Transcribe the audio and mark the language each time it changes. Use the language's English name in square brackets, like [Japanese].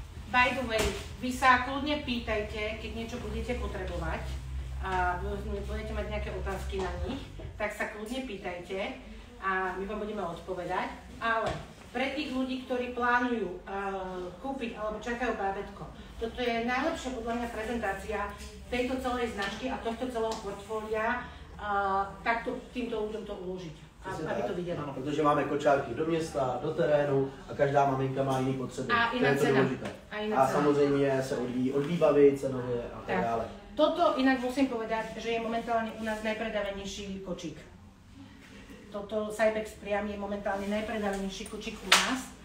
[English] By the way, [Slovak] vy sa kľudne pýtajte, keď niečo budete potrebovať a budete mať nejaké otázky na nich, tak sa kľudne pýtajte a my vám budeme odpovedať. Ale pre tých ľudí, ktorí plánujú kúpiť alebo čakajú bábätko, toto je najlepšia podľa mňa prezentácia tejto celej značky a tohto celého portfólia, takto týmto ľuďom to uložiť, aby to videli. [Czech] Ano, protože máme kočárky do města, do terénu a každá maminka má jiný potřeby. [Slovak] A iná cena. [Czech] A samozřejmě se odvíjí od výbavy, cenově a tak dále. [Slovak] Toto inak musím povedať, že je momentálne u nás najpredávanejší kočík. Toto Cybex Priam je momentálne najpredávanejší kočík u nás.